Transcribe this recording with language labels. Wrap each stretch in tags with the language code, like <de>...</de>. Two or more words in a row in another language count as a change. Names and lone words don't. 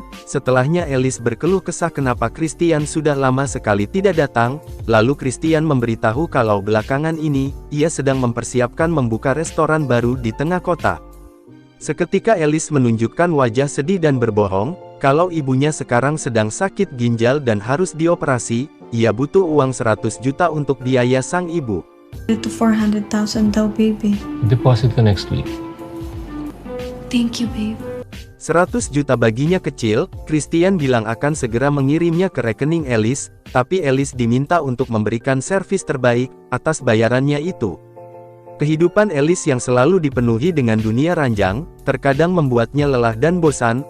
<id>Setelahnya Alice berkeluh kesah kenapa Christian sudah lama sekali tidak datang, lalu Christian memberitahu kalau belakangan ini, ia sedang mempersiapkan membuka restoran baru di tengah kota. Seketika Alice menunjukkan wajah sedih dan berbohong, kalau ibunya sekarang sedang sakit ginjal dan harus dioperasi, ia butuh uang 100 juta untuk biaya sang ibu.</id> <tl>Itu 400,000 daw, baby. Deposit ka</tl> <en>next week. Thank you, babe.</en> <id>100 juta baginya kecil, Christian bilang akan segera mengirimnya ke rekening Alice, tapi Alice diminta untuk memberikan servis terbaik, atas bayarannya itu. Kehidupan Alice yang selalu dipenuhi dengan dunia ranjang, terkadang membuatnya lelah dan bosan.</id>